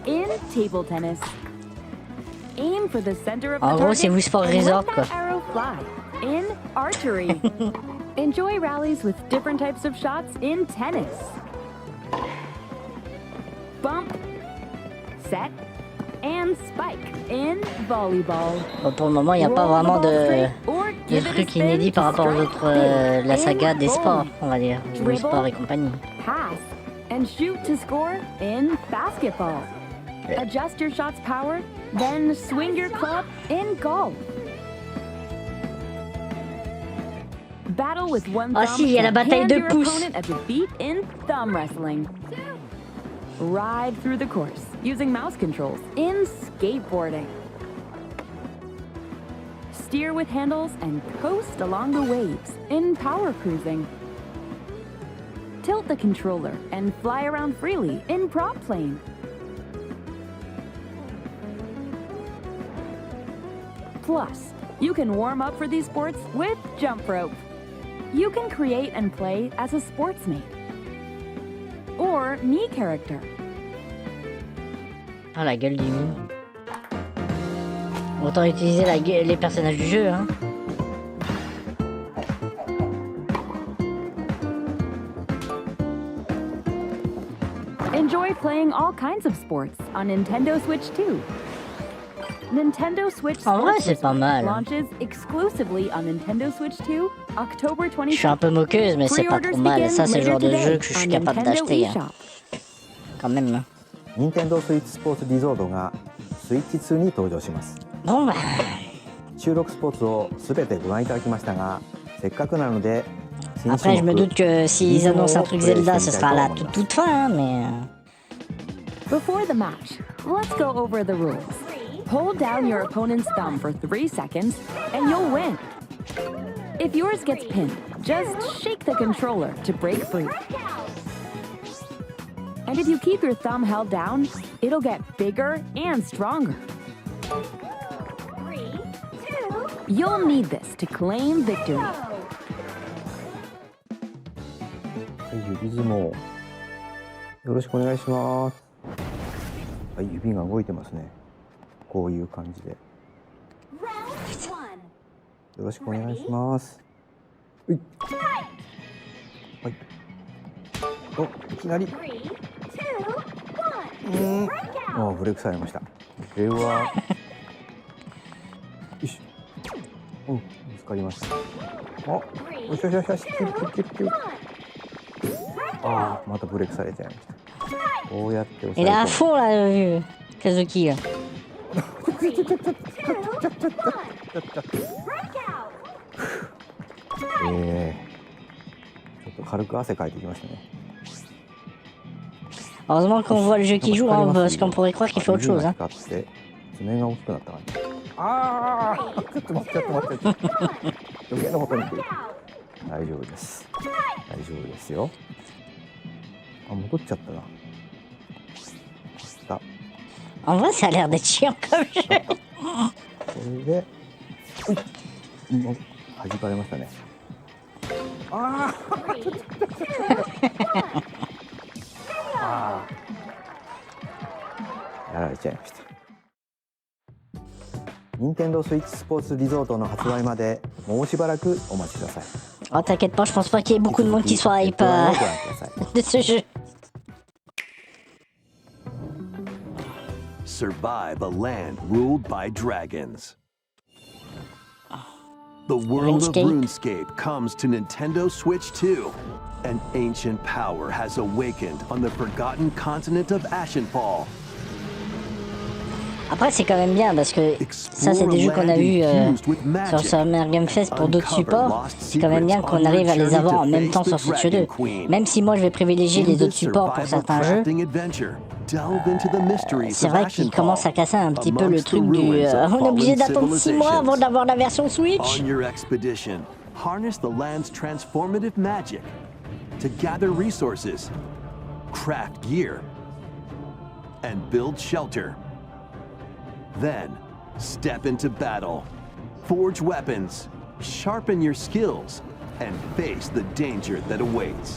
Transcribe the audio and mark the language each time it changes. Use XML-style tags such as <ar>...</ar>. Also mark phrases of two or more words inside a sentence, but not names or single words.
<en>In table tennis, aim for the center of the</en> <fr>En gros,</fr> <en>target</en> <fr>c'est Wii Sport</fr> <en>and Resort, let</en> <fr>quoi.</fr> <en>that arrow fly. In archery, enjoy rallies with different types of shots in tennis. Bump, set, and spike in volleyball.</en> <fr>Bon, pour le moment, il n'y a pas vraiment de trucs inédits par rapport aux autres, la saga des sports, on va dire, Wii Sport et compagnie.</fr> <en>Pass and shoot to score in basketball. Adjust your shot's power, then swing your club in golf. Battle with one</en> <fr>Ah</fr> <en>thumb</en> <fr>si, il y a la</fr> <en>and</en> <fr>bataille</fr> <en>hand</en> <fr>de</fr> <en>your</en> <fr>pouces.</fr> <en>opponent a defeat in thumb wrestling. Ride through the course using mouse controls in skateboarding. Steer with handles and coast along the waves in power cruising. Tilt the controller and fly around freely in prop plane. Plus, you can warm up for these sports with jump rope. You can create and play as a sportsmate or me character.</en> <fr>Ah, la gueule du mime. Autant utiliser les personnages du jeu, hein.</fr> <en>Enjoy playing all kinds of sports on Nintendo Switch 2. Nintendo Switch</en> <fr>En vrai,</fr> <en>Sports</en> <fr>c'est pas mal.</fr> <en>launches exclusively on Nintendo Switch 2 October 20.</en> <fr>Je suis un peu moqueuse, mais c'est pas trop mal. Ça, c'est le genre de jeu que je suis capable d'acheter, hein. Quand même, hein.</fr> <ja>Nintendo Switch Sports Resort がスイッチ2に登場します。</ja> <fr>Bon bah.</fr> <ja>収録スポーツをすべてご覧いただきましたが、せっかくなので</ja> <fr>Après, je me doute que s'ils annoncent un truc Zelda, ce sera à la toute fin, hein, mais...</fr> <en>Before the match, let's go over the rules. Hold down your opponent's thumb for 3 seconds, and you'll win. If yours gets pinned, just shake the controller to break free. And if you keep your thumb held down, it'll get bigger and stronger. You'll need this to claim victory.</en> <ja>はい、指相撲。よろしくお願いします。はい、指が動いてますね。こういう感じで。よろしくお願いします。はい。はい。お、いきなり。あ、ブレイクされました。では。よし。うん、見つかりました。あ、よしよしよしよし。ああ、またブレイクされちゃいました。こうやって押さえ込む。</ja> <fr>Il est à fond là, Kazuki.</fr> <ja>ちょっと軽く汗かいてきましたね。</ja> <fr>Heureusement qu'on voit le jeu qui joue, hein, parce qu'on pourrait croire qu'il fait autre chose. Hein.</fr> <ja>爪が大きくなった感じ。ああ、ちょっと待って、ちょっと待って。余計なことに来る。大丈夫です。大丈夫ですよ。あ、戻っちゃったな。</ja> <fr>En vrai, ça a l'air d'être chiant comme jeu.</fr> <ja>これで、弾かれましたね。ああ。やられちゃいました。任天堂スイッチスポーツリゾートの発売までもうしばらくお待ちください。</ja> <fr>Oh, t'inquiète pas, je pense pas qu'il y ait beaucoup de monde qui soit hype de ce jeu.</fr> <en>Survive a land ruled by dragons. The world of RuneScape comes to Nintendo Switch 2. An ancient power has awakened on the forgotten continent of Ashenfall.</en> <fr>Après, c'est quand même bien parce que ça, c'est des jeux qu'on a vus sur Summer Game Fest pour d'autres supports. C'est quand même bien qu'on arrive à les avoir en même temps sur Switch 2. Même si moi, je vais privilégier les autres supports pour certains jeux. C'est vrai qu'il commence à casser un petit peu le truc du... on est obligé d'attendre 6 mois avant d'avoir la version Switch.</fr> <en>On your expedition, harness the land's transformative magic to gather resources, craft gear, and build shelter. Then, step into battle, forge weapons, sharpen your skills, and face the danger that awaits.</en>